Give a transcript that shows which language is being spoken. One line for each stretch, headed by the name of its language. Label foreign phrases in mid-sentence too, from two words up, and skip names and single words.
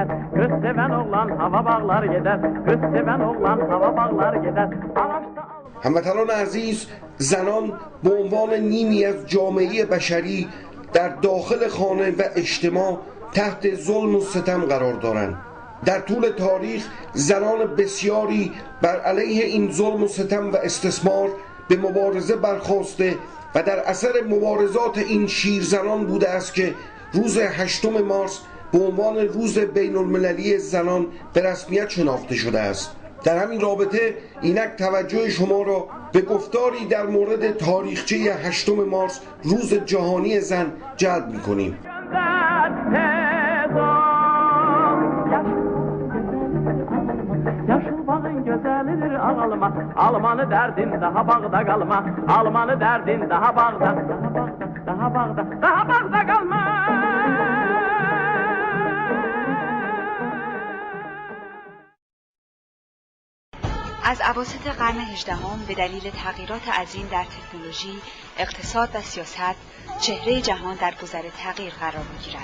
Turkish: Kız seven oğlan hava bağlar gider. Kız seven oğlan hava bağlar gider.
Persian: هموطنان عزیز، زنان به عنوان نیمی از جامعه بشری در داخل خانه و اجتماع تحت ظلم و ستم قرار دارند. در طول تاریخ زنان بسیاری بر علیه این ظلم و ستم و استثمار به مبارزه برخاسته و در اثر مبارزات این شیرزنان بوده است که روز 8 مارس به عنوان روز بین المللی زنان به رسمیت شناخته شده است. در همین رابطه اینک توجه شما را به گفتاری در مورد تاریخچه 8 مارس روز جهانی زن جلب می‌کنیم.
Azerbaijani: Gözəlidir ağalma, almanı dərdin daha bağda qalma, almanı dərdin daha bağda, daha bağda qalma.
Persian: از اواسط قرن 18 به دلیل تغییرات عظیم در تکنولوژی، اقتصاد و سیاست، چهره جهان در گذر تغییر قرار می‌گیرد.